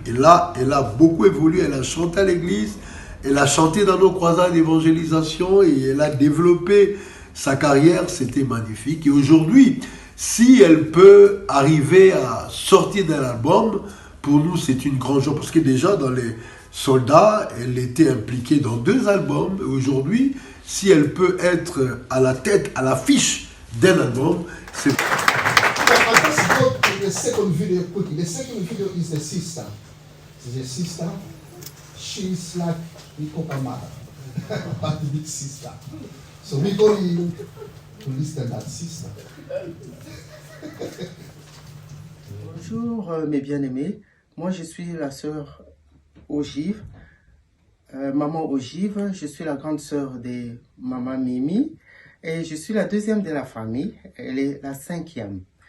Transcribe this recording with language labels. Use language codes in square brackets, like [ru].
[fr] Et là, elle a beaucoup évolué, elle a chanté à l'église, elle a chanté dans nos croisades d'évangélisation et elle a développé sa carrière, c'était magnifique. Et aujourd'hui, si elle peut arriver à sortir d'un album, pour nous c'est une grande joie, parce que déjà dans les soldats, elle était impliquée dans 2 albums. Et aujourd'hui, si elle peut être à la tête, à l'affiche d'un album, c'est... [en] The second video quickly. The second video is the sister. The sister, she's like Mikoka mother, but the big sister. So we're going to listen to that sister. [fr] Bonjour mes bien-aimés, moi je suis la sœur Ogive, maman Ogive, je suis la grande sœur de maman Mimi et je suis la 2e de la famille, elle est la 5e.